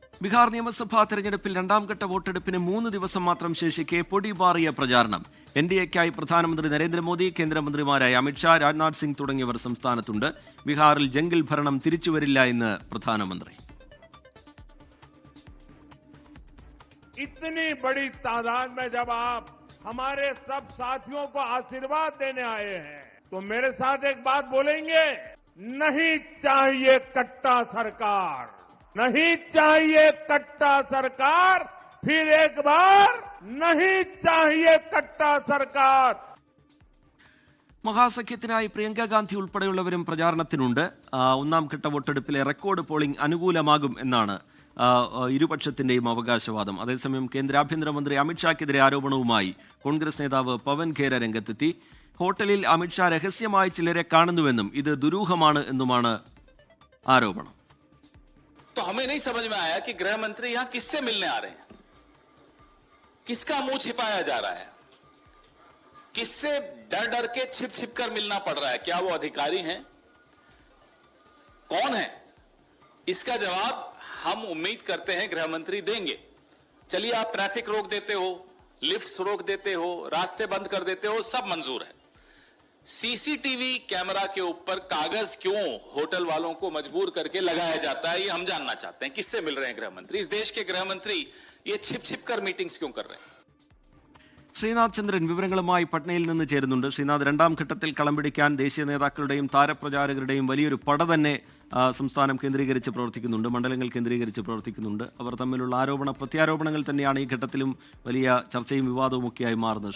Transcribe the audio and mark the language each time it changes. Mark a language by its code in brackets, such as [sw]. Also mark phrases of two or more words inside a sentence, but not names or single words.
[ml] ബീഹാർ നിയമസഭാ തെരഞ്ഞെടുപ്പിൽ രണ്ടാംഘട്ട വോട്ടെടുപ്പിന് 3 ദിവസം മാത്രം ശേഷിക്കെ പൊടിപാറിയ പ്രചാരണം. എൻഡിഎക്കായി പ്രധാനമന്ത്രി നരേന്ദ്രമോദി, കേന്ദ്രമന്ത്രിമാരായ അമിത്ഷാ, രാജ്നാഥ് സിംഗ് തുടങ്ങിയവർ സംസ്ഥാനത്തുണ്ട്. ബീഹാറിൽ ജംഗിൾ ഭരണം തിരിച്ചുവരില്ല എന്ന് പ്രധാനമന്ത്രി. [hi] इतनी बड़ी तादाद में जब आप हमारे सब साथियों को आशीर्वाद देने आए हैं तो मेरे साथ एक बात बोलेंगे, नहीं चाहिए कट्टा सरकार, नहीं चाहिए कट्टा सरकार, फिर एक बार नहीं चाहिए कट्टा सरकार. [ml] മഹാസഖ്യത്തിനായി പ്രിയങ്ക ഗാന്ധി ഉൾപ്പെടെയുള്ളവരും പ്രചാരണത്തിനുണ്ട്. ഒന്നാം ഘട്ട വോട്ടെടുപ്പിലെ റെക്കോർഡ് പോളിംഗ് അനുകൂലമാകും എന്നാണ് ഇരുപക്ഷത്തിന്റെയും അവകാശവാദം. അതേസമയം കേന്ദ്ര ആഭ്യന്തരമന്ത്രി അമിത്ഷാക്കെതിരെ ആരോപണവുമായി കോൺഗ്രസ് നേതാവ് പവൻ ഖേര രംഗത്തെത്തി. ഹോട്ടലിൽ അമിത്ഷാ രഹസ്യമായി ചിലരെ കാണുന്നുവെന്നും ഇത് ദുരൂഹമാണ് എന്നുമാണ് ആരോപണം. [hi] तो हमें नहीं समझ में आया कि गृह मंत्री यहां किससे मिलने आ रहे हैं, किसका मुंह छिपाया जा रहा है, किससे डर डर के छिप छिप कर मिलना पड़ रहा है, क्या वो अधिकारी हैं, कौन है? इसका जवाब हम उम्मीद करते हैं गृह मंत्री देंगे. चलिए, आप ट्रैफिक रोक देते हो, लिफ्ट्स रोक देते हो, रास्ते बंद कर देते हो, सब मंजूर है. [en] CCTV camera [hi] के ऊपर कागज क्यों होटल वालों को मजबूर करके लगाया जाता है, ये हम जानना चाहते हैं. किससे मिल रहे हैं गृह मंत्री? इस देश के गृह मंत्री ये छिप छिप कर मीटिंग्स क्यों कर रहे हैं? [ml] ശ്രീനാഥ് ചന്ദ്രൻ വിവരങ്ങളുമായി പട്നയിൽ നിന്ന് ചേരുന്നുണ്ട്. ശ്രീനാഥ്, രണ്ടാം ഘട്ടത്തിൽ കളം പിടിക്കാൻ ദേശീയ നേതാക്കളുടെയും താരപ്രചാരകരുടെയും വലിയൊരു പട തന്നെ സംസ്ഥാനം കേന്ദ്രീകരിച്ച് പ്രവർത്തിക്കുന്നുണ്ട്, മണ്ഡലങ്ങൾ കേന്ദ്രീകരിച്ച് പ്രവർത്തിക്കുന്നുണ്ട്. അവർ തമ്മിലുള്ള ആരോപണ പ്രത്യാരോപണങ്ങൾ തന്നെയാണ് ഈ ഘട്ടത്തിലും വലിയ ചർച്ചയും വിവാദവും ഒക്കെയായി മാറുന്നത്.